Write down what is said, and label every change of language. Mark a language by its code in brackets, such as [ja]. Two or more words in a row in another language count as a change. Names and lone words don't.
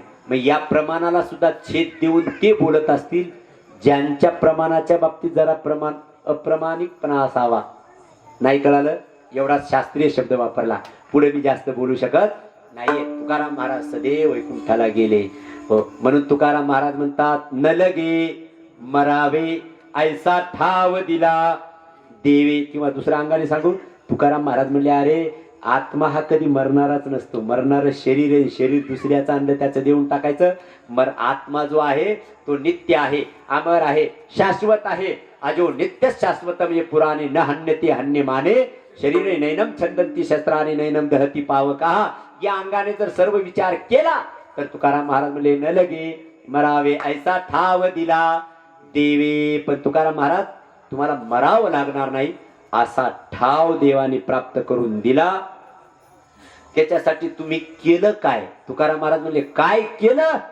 [mr] मग या प्रमाणाला सुद्धा छेद देऊन ते बोलत असतील ज्यांच्या प्रमाणाच्या बाबतीत जरा अप्रमाणिकपणा असावा. नाही कळालं? एवढा शास्त्रीय शब्द वापरला, पुढे मी जास्त बोलू शकत नाहीये. तुकाराम महाराज सदैव वैकुंठाला गेले. म्हणून तुकाराम महाराज म्हणतात न लगे मरावे ऐसा ठाव दिला देवे. किंवा दुसऱ्या अंगाने सांगू, तुकाराम महाराज म्हणले अरे आत्मा हा कधी मरणाराच नसतो. मरणारं शरीर आहे, शरीर दुसऱ्याचं आणलं त्याचं देऊन टाकायचं. आत्मा जो आहे तो नित्य आहे, अमर आहे, शाश्वत आहे. [sa] अजो नित्य शाश्वत [mr] म्हणजे [sa] पुराणे न हन्यते हन्य माने, शरीरे नैनम छंदंती शस्त्राने नैनम दहती पावका. [mr] या अंगाने जर सर्व विचार केला तर तुकाराम महाराज म्हणले न लगे मरावे ऐसा ठाव दिला देवे. पण तुकाराम महाराज तुम्हाला मरावं लागणार नाही असा ठाव देवाने प्राप्त करून दिला. त्याच्यासाठी तुम्ही केलं काय? तुकाराम महाराज म्हणले काय केलं?